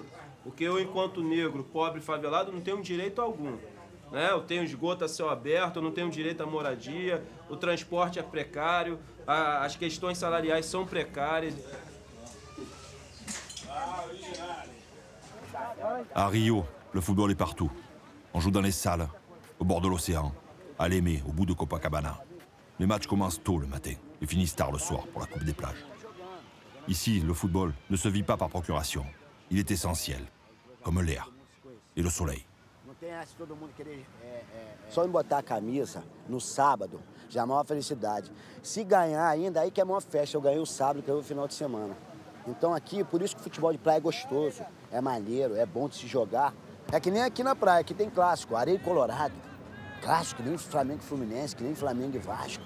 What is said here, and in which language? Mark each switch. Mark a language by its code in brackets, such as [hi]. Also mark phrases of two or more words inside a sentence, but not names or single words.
[pt] Porque eu, enquanto negro, pobre, favelado, não tenho direito algum. Né? Eu tenho esgoto a céu aberto, eu não tenho direito à moradia, o transporte é precário, as questões salariais são precárias. [fr] À Rio, le football est partout. On joue dans les salles, au bord de l'océan, à Lemay, au bout de Copacabana. Les matchs commencent tôt le matin et finissent tard le soir pour la Coupe des plages. Ici, le football ne se vit pas par procuration. Il est essentiel, comme l'air et le soleil. [pt] Só em botar a camisa no sábado já é a maior felicidade. Se ganhar ainda, aí que é a maior festa. Eu ganhei o sábado, ganhei o final de semana. Então aqui, por isso que o futebol de praia é gostoso, é maneiro, é bom de se jogar. É que nem aqui na praia, aqui tem clássico, Areia e Colorado. Clássico, que nem Flamengo e Fluminense, que nem Flamengo e Vasco.